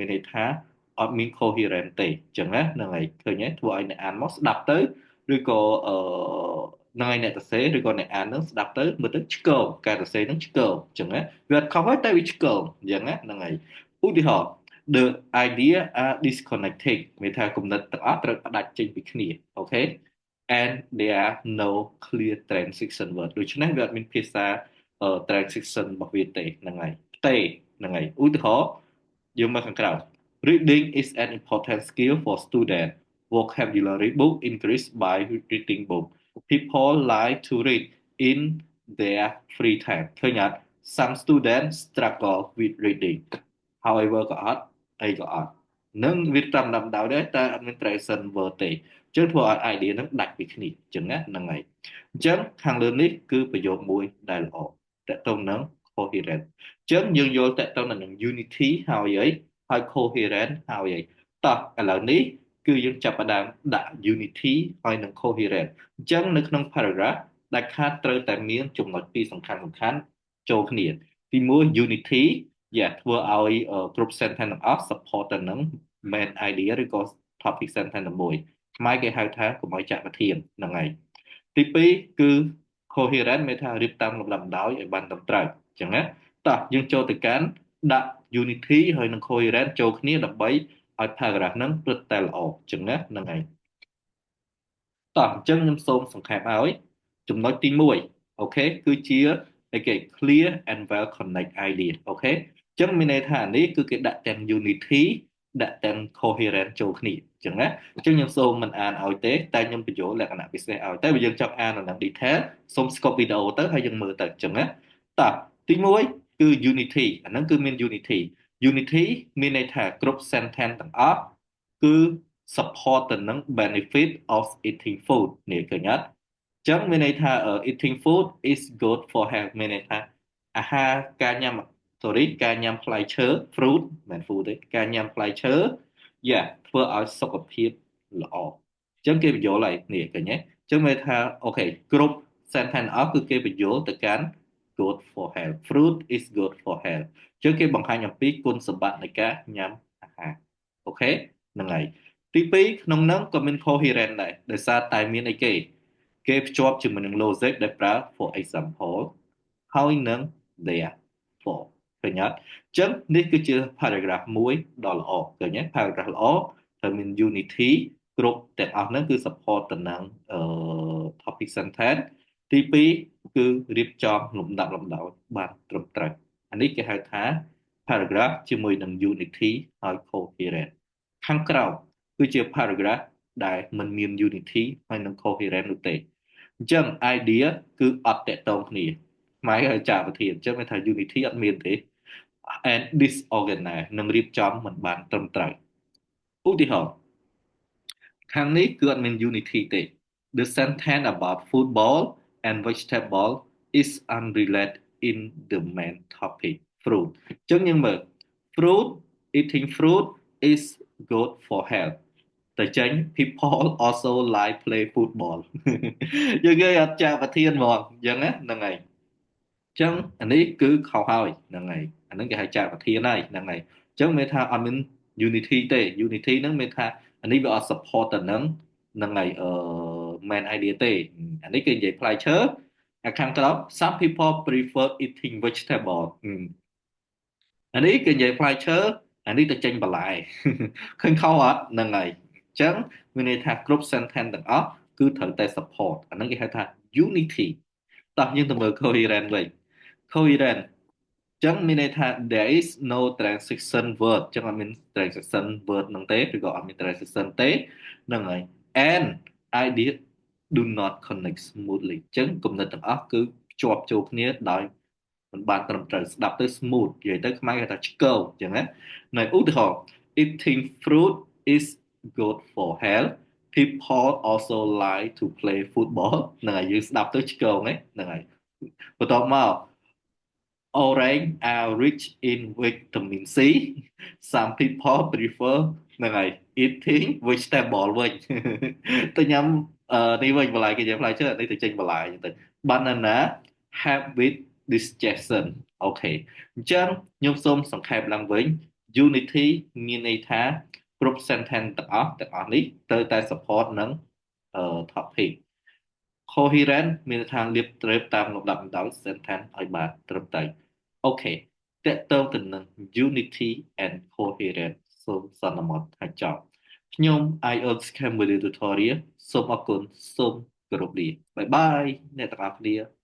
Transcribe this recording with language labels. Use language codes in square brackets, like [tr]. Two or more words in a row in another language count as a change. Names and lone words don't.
[km] ន័យថាអត់មាន coherent ទេអញ្ចឹងណាហ្នឹងហើយឃើញទេធ្វើឲ្យអ្នកអានមកស្ដាប់ទៅឬក៏ហ្នឹងហើយអ្នកសរសេរឬក៏អ្នកអាននឹងស្ដាប់ទៅមើលទៅឆ្កោការសរសេរនឹងឆ្កោអញ្ចឹងណាវាអត់ខុសហើយតែវាឆ្កោអញ្ចឹងណាហ្នឹងហើយឧទាហរណ៍ [en] the idea are disconnected [km] មានថាគំនិតទាំងអស់ត្រូវផ្ដាច់ចេញពីគ្នាអូខេ [en] and there are no clear transition word [km] ដូច្នេះវាអត់មានភាសា transition របស់វាទេហ្នឹងហើយ ទេហ្នឹងហើយឧទាហរណ៍យើងមកខាងក្រៅ [en] reading is an important skill for student vocabulary book increase by reading book people like to read in their free time [km] ឃើញអត់ [en] some students struggle with reading however [km] ក៏អត់អីក៏អត់នឹងវាតាមដំដៅដែរតែអត់មាន [en] transition word [km] ទេអញ្ចឹងធ្វើឲ្យ idea នឹងដាច់ពីគ្នាអញ្ចឹងណាហ្នឹងហើយ អញ្ចឹងខាងលើនេះគឺប្រយោគមួយដែលល្អតកតងនឹង coherent អញ្ចឹងយើងយល់តកតងនឹង unity ហើយអីហើយ coherent ហើយអីតោះឥឡូវនេះគឺយើងចាប់ផ្ដើមដាក់ unity ហើយនឹង coherent អញ្ចឹងនៅក្នុង paragraph ដែល ខាតត្រូវតែមានចំណុចពីរសំខាន់ចូលគ្នាទី1 unity ធ្វើឲ្យគ្រប់ sentence ទាំងអស់ support ទៅនឹង [en] main idea [km] ឬក៏ [en] topic sentence [km] តែមួយខ្មែរគេហៅថាកុំឲ្យចាក់ប្រធាន ហ្នឹងហើយទី2គឺ coherent មានថារៀបតាមលំដាប់លំដោយឲ្យបានត្រឹមត្រូវអញ្ចឹងណាតោះយើងចូលទៅកាន់ដាក់ unity ហើយនឹង coherent ចូល គ្នាដើម្បីឲ្យ paragraph ហ្នឹងព្រឹត្តតែល្អអញ្ចឹងណាហ្នឹងហើយតោះអញ្ចឹងខ្ញុំសូមសង្ខេបឲ្យចំណុចទី1អូខេគឺជាអីគេ [en] clear and well connect idea [km] អូខេអញ្ចឹងមានន័យថានេះគឺគេដាក់ទាំង unity ដាក់ទាំង coherent ចូលគ្នាអញ្ចឹងណាអញ្ចឹងខ្ញុំសូមមិនអានឲ្យទេតែខ្ញុំបញ្ចូលលក្ខណៈពិសេសឲ្យតែបើយើងចង់អាននៅ detail សូម scope វីដេអូទៅហើយយើងមើលទៅអញ្ចឹងណាតោះទី1គឺ unity អាហ្នឹងគឺមាន unity មានន័យថាគ្រប់ sentence ទាំងអស់គឺ support ទៅនឹង [en] benefit of eating food [km] នេះឃើញអត់អញ្ចឹងមានន័យថា [en] eating food is good for health [km] មានន័យថាអាហារការ ញ៉ាំ sorry ការញ៉ាំផ្លែឈើ fruit មិន food ទេការញ៉ាំផ្លែឈើធ្វើឲ្យសុខភាពល្អអញ្ចឹងគេបញ្យល់ហើយនេះឃើញទេអញ្ចឹ ងមានថាអូខេគ្រប់ sentence អស់គឺគេបញ្យល់ទៅកាន់ [en] good for health fruit is good for health [km] អញ្ចឹងគេបង្ហាញអំពីគុណសម្បត្តិនៃការញ៉ាំអាហារអូខេហ្នឹងហើយទី2ក្នុងហ្នឹងក៏មាន coherent ដែរដោយសារតែមានអីគេភ្ជាប់ជាមួយនឹង logic ដែលប្រើ [en] for example [km] ហើយនឹង therefore ឃើញអត់អញ្ចឹងនេះគឺជា paragraph មួយដ៏ល្អឃើញទេ paragraph ល្អត្រូវមាន unity គ្រប់ទាំងអស់ហ្នឹងគឺ support ទៅនឹង [en] topic sentence [km] ទី2គឺរៀបចំលំដាប់លំដោយបានត្រឹមត្រូវអានេះគេហៅថា paragraph ជាមួយនឹង unity ហើយ coherent ខាងក្រោមគឺជា paragraph ដែលមិនមាន unity ហើយនឹង coherent នោះទេអញ្ចឹង idea គឺអត់តកតងគ្នាខ្មែរឲ្យចាប្រធានអញ្ចឹងមានថា unity អត់មានទេ [en] and disorganized [km] នឹងរៀបចំមិន បានត្រឹមត្រូវឧទាហរណ៍ខាងនេះគឺអត់មាន unity ទេ [en] the sentence about football and vegetable is unrelated in the main topic fruit [km] អញ្ចឹងយើងមើល fruit [en] eating fruit is good for health [km] តែចេញ [en] people also like play football [km] យើងគេអត់ចាប្រធានហ្មងអញ្ចឹងណាហ្នឹងហើយអញ្ចឹងអានេះគឺខុសហើយហ្នឹងហើយអានឹងគេហៅចាប្រធានហើយហ្នឹងហើយអញ្ចឹងមានថាអត់មាន unity ទេ unity ហ្នឹងមានថាអានេះវាអត់ support ទៅនឹង នឹងហើយ [en] main idea [km] ទេអានេះគឺនិយាយផ្លែឈើអាខាងក្រោម [en] some people prefer eating vegetable [km] អានេះគឺនិយាយផ្លែឈើអានេះទៅចេញបន្លែឃើញខុសអត់ហ្នឹងហើយអញ្ចឹងមានន័យថាគ្រប់ sentence ទាំងអស់គឺត្រូវតែ support អាហ្នឹងគេហៅថា unity តោះយើងទៅមើល coherent វិញ coherent អញ្ចឹងមានន័យថា [en] there is no transition word [km] អញ្ចឹងអត់មាន [en] transition word [km] ហ្នឹងទេឬក៏អត់មាន transition ទេហ្នឹងហើយ [en] and idea do not connect smoothly [km] អញ្ចឹងគំនិតទាំងអស់គឺភ្ជាប់ចូលគ្នាដោយមិនបានត្រឹមត្រូវ ស្ដាប់ទៅ smooth និយាយទៅខ្មែរគេថាឆ្កូអញ្ចឹងណានៅឧទាហរណ៍ [en] eating fruit is good for health people also like to play football [km] ហ្នឹងហើយយើងស្ដាប់ទៅឆ្កូ ហ្នឹងហើយបន្ទាប់មក [en] orange are rich in vitamin C some people prefer [km] ហ្នឹងហើយ [en] eating vegetable [km] វិញទៅញ៉ាំនេះវិញបន្លែគេនិយាយ ផ្លែឈើនេះទៅចេញបន្លែអញ្ចឹងទៅ [en] banana help with digestion [km] អូខេអញ្ចឹងខ្ញុំសូមសង្ខេ បឡើងវិញ unity មានន័យថាគ្រប់ sentence ទាំងអស់នេះត្រូវតែ support នឹង topic coherent មានន័យថាលៀបត្រេបតាមលំដាប់លំដោយ sentence ឲ្យបានត្រឹមត្រូវអូខេតកតងទៅនឹង [en] unity and coherent [km] សូមសន្មតថាចប់ខ្ញុំ IELTS Cambodia Tutorial សូមអរគុណសូមគោរពលាបាយបាយអ្នកទាំងអស់គ្នា